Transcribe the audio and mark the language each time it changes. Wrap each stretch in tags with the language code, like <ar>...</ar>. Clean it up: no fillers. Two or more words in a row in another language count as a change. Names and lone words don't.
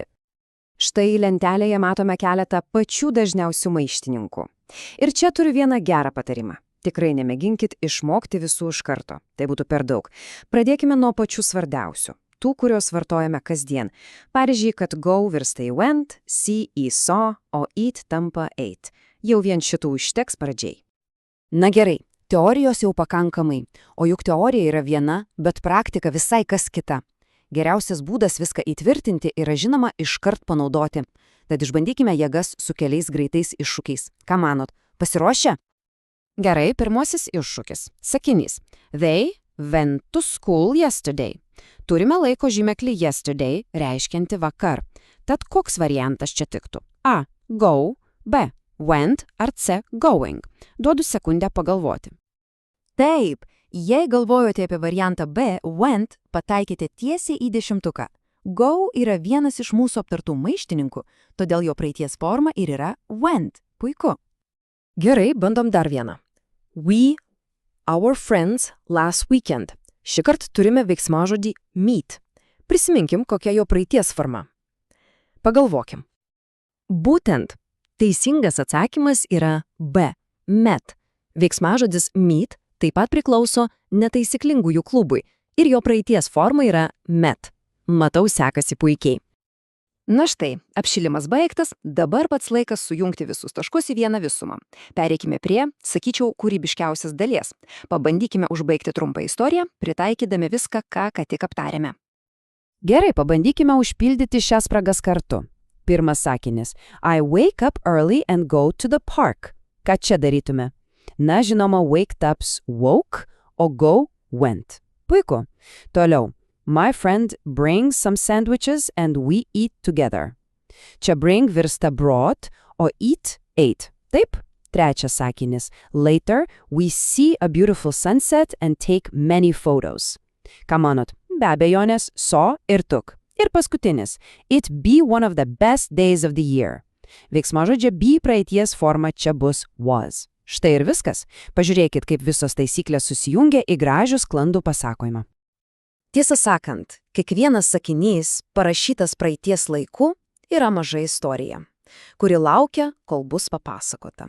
<lt>Štai lentelėje matome keletą pačių dažniausių maištininkų. Ir čia turiu vieną gerą patarimą. Tikrai nemėginkit išmokti visų iš karto. Tai būtų per daug. Pradėkime nuo pačių svarbiausių. Tų, kurios vartojame kasdien. Pavyzdžiui, kad go virsta į went, see į saw, o eat tampa ate. Jau vien šitų užteks pradžiai. Na gerai, teorijos jau pakankamai, o juk teorija yra viena, bet praktika visai kas kita. Geriausias būdas viską įtvirtinti yra žinoma iškart panaudoti. Tad išbandykime jėgas su keliais greitais iššūkiais. Ką manot, pasiruošę? Gerai, pirmasis iššūkis. Sakinys.</lt> <en>They went to school yesterday.</en> <lt>Turime laiko žymeklį yesterday, reiškianti vakar. Tad koks variantas čia tiktų?</lt> <en>A. Go. B. Went ar C. Going.</en> <lt>Duodu sekundę pagalvoti. Taip, jei galvojote apie variantą B, went, pataikėte tiesiai į 10. Go yra vienas iš mūsų aptartų maištininkų, todėl jo praeities forma ir yra went. Puiku. Gerai, bandom dar vieną.</lt> <en>We, our friends, last weekend.</en> <lt>Šįkart turime veiksmažodį meet. Prisiminkim, kokia jo praeities forma. Pagalvokim. Būtent. Teisingas atsakymas yra B. Met. Veiksmažodis meet taip pat priklauso netaisyklingųjų klubui ir jo praeities forma yra met. Matau, sekasi puikiai. Na štai, apšilimas baigtas, dabar pats laikas sujungti visus taškus į vieną visumą. Pereikime prie, sakyčiau, kūrybiškiausias dalies. Pabandykime užbaigti trumpą istoriją, pritaikydami viską, ką tik aptarėme. Gerai, pabandykime užpildyti šias spragas kartu. Pirmas sakinys.</lt> <en>I wake up early and go to the park.</en> <lt>Ką čia darytume? Na, žinoma,</lt> <en>waked ups woke,</en> <lt>o</lt> <en>go went.</en> <lt>Puiku. Toliau.</lt> <en>My friend brings some sandwiches and we eat together.</en> <lt>Čia bring virsta brought, o eat ate. Taip? Trečias sakinys.</lt> <en>Later, we see a beautiful sunset and take many photos.</en> <lt>Ką manot? Be abejonės, saw ir took. Ir paskutinis.</lt> <en>It be one of the best days of the year.</en> <lt>Veiksmažodžio be praeities forma čia bus was. Štai ir viskas. Pažiūrėkit, kaip visos taisyklės susijungia į gražų sklandų pasakojimą. Tiesą sakant, kiekvienas sakinys, parašytas praeities laiku, yra maža istorija, kuri laukia, kol bus papasakota.</lt>